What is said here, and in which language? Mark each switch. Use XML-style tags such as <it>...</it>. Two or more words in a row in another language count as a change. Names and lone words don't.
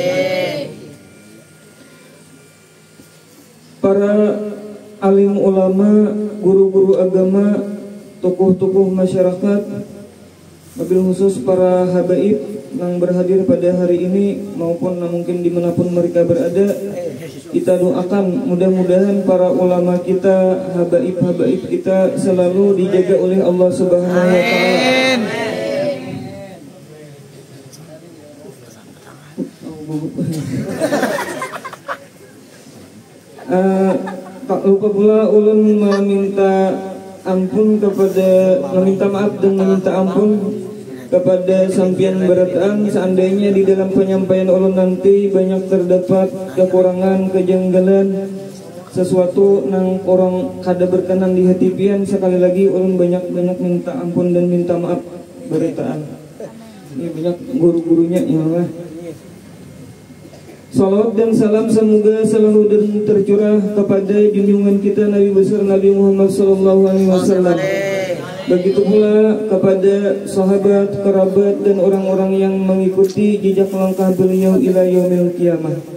<id>Para alim ulama, guru-guru agama, tokoh-tokoh masyarakat,</id> <ar>وبالخصوص</ar> <id>para habaib yang berhadir pada hari ini maupun mungkin dimanapun mereka berada, kita doakan mudah-mudahan para ulama kita, habaib-habaib kita selalu dijaga oleh Allah</id> <ar>سبحانه وتعالى.</ar> <bjn>Tak lupa pula ulun meminta maaf dan meminta ampun kepada sampian berataan seandainya di dalam penyampaian ulun nanti banyak terdapat kekurangan, kejanggalan, sesuatu nang orang kada berkenan di hati pian, sekali lagi ulun banyak minta ampun dan minta maaf berataan.</bjn> <id>Ini banyak guru-gurunya ya Allah. Salawat dan salam semoga selalu dan tercurah kepada junjungan kita Nabi besar Nabi Muhammad SAW. Begitu pula kepada sahabat, kerabat dan orang-orang yang mengikuti jejak langkah beliau</id> <ar>إلى يوم القيامة.</ar>